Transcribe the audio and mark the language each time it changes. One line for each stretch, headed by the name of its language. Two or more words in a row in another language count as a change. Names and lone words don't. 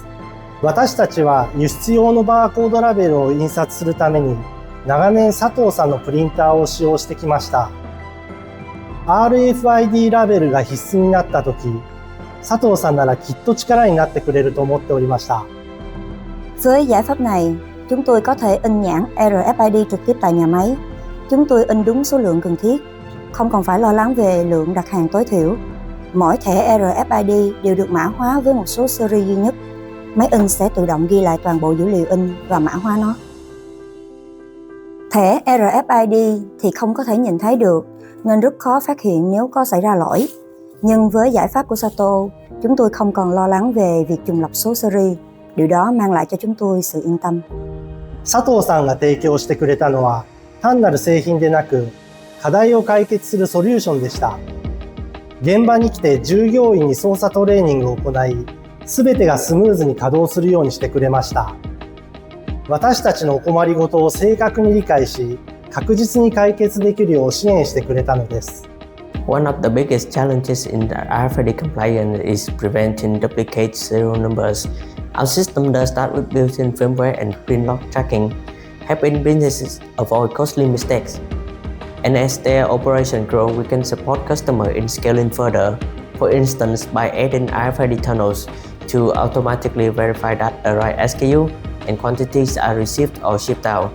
Japanese: 私たちは輸出用のバーコードラベルを印刷するために長年佐藤さんのプリンターを使用してきました。RFID ラベルが必須になった時、佐藤さんならきっと力になってくれると思っておりました。
Vietnamese: Với giải pháp này, chúng tôi có thể in nhãn RFID trực tiếp tại nhà máy. Chúng tôi in đúng số lượng cần thiết, không còn phải lo lắng về lượng đặt hàng tối thiểu. Mỗi thẻ RFID đều được mã hóa với một số series duy nhất. Máy in sẽ tự động ghi lại toàn bộ dữ liệu in và mã hóa nó. Thẻ RFID thì không có thể nhìn thấy được, nên rất khó phát hiện nếu có xảy ra lỗi. Nhưng với giải pháp của SATO, chúng tôi không còn lo lắng về việc trùng lập số series. Điều đó mang lại cho chúng tôi sự yên tâm.
Japanese: 佐藤さんが提供してくれたのは単なる製品でなく、課題を解決するソリューションでした。現場に来て従業員に操作トレーニングを行い、すべてがスムーズに稼働するようにしてくれました。私たちのお困りごとを正確に理解し、確実に解決できるよう支援してくれたのです。
English: One of the biggest challenges in the RFID compliance is preventing duplicate serial numbers. Our system does start with built-in firmware and print lock tracking, helping businesses avoid costly mistakes. And as their operation grows, we can support customers in scaling further, for instance by adding RFID tunnels to automatically verify that the right SKU and quantities are received or shipped out.